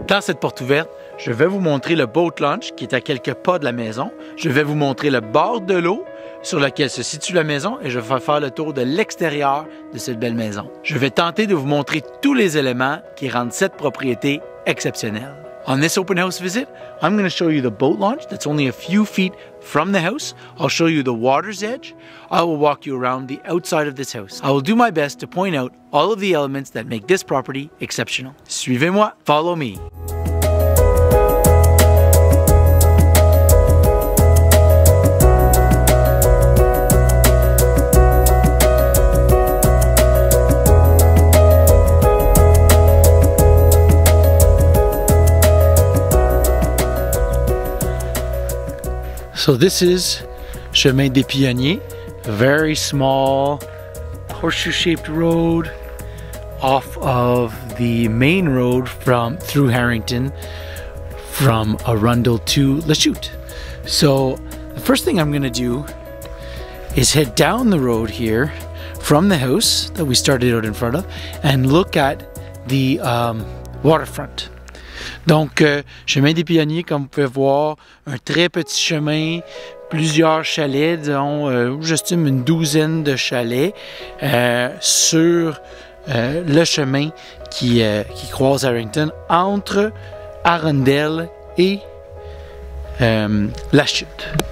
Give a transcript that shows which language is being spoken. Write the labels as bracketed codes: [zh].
[fr] Dans cette porte ouverte, je vais vous montrer le boat launch qui est à quelques pas de la maison. Je vais vous montrer le bord de l'eau sur lequel se situe la maison et je vais faire le tour de l'extérieur de cette belle maison. Je vais tenter de vous montrer tous les éléments qui rendent cette propriété exceptionnelle. [en] On this open house visit, I'm going to show you the boat launch that's only a few feet from the house. I'll show you the water's edge. I will walk you around the outside of this house. I will do my best to point out all of the elements that make this property exceptional. [fr] Suivez-moi, [en] follow me. So this is Chemin des Pionniers, a very small horseshoe-shaped road off of the main road through Harrington from Arundel to Lachute. So the first thing I'm going to do is head down the road here from the house that we started out in front of and look at the waterfront. [fr] Donc, chemin des Pionniers, comme vous pouvez voir, un très petit chemin, plusieurs chalets, disons, j'estime une douzaine de chalets sur le chemin qui croise Harrington entre Arundel et Lachute.